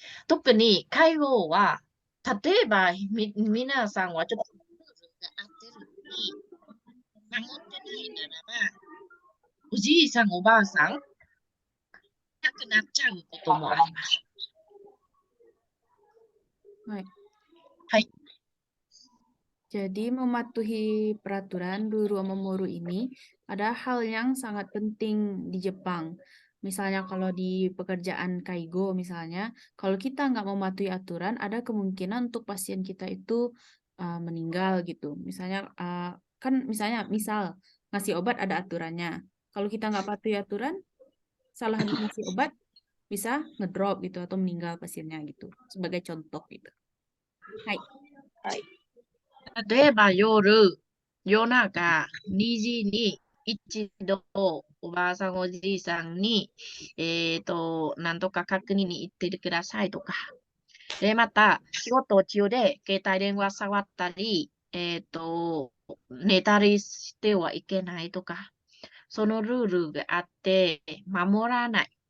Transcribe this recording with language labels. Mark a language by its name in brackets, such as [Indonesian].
[Japanese] 特に介護は、例えば皆さんはちょっとルールがあってるのに、守ってないならば、おじいさん、おばあさん、亡くなっちゃうこともあります。 [Indonesian] Baik. [Japanese] はい。 [Indonesian] Jadi mematuhi peraturan Ruru Omomoro ini ada hal yang sangat penting di Jepang. Misalnya kalau di pekerjaan kaigo misalnya, kalau kita nggak mematuhi aturan, ada kemungkinan untuk pasien kita itu meninggal gitu. Misalnya misal ngasih obat ada aturannya. Kalau kita nggak patuhi aturan, salah ngasih obat bisa ngedrop gitu atau meninggal pasiennya gitu. Sebagai contoh gitu. Hai. [Japanese] 例えば夜中2時に一度おばあさんおじいさんに、なんとか確認に行ってくださいとか。で、また仕事中で携帯電話触ったり、寝たりしてはいけないとか、そのルールがあって守らない。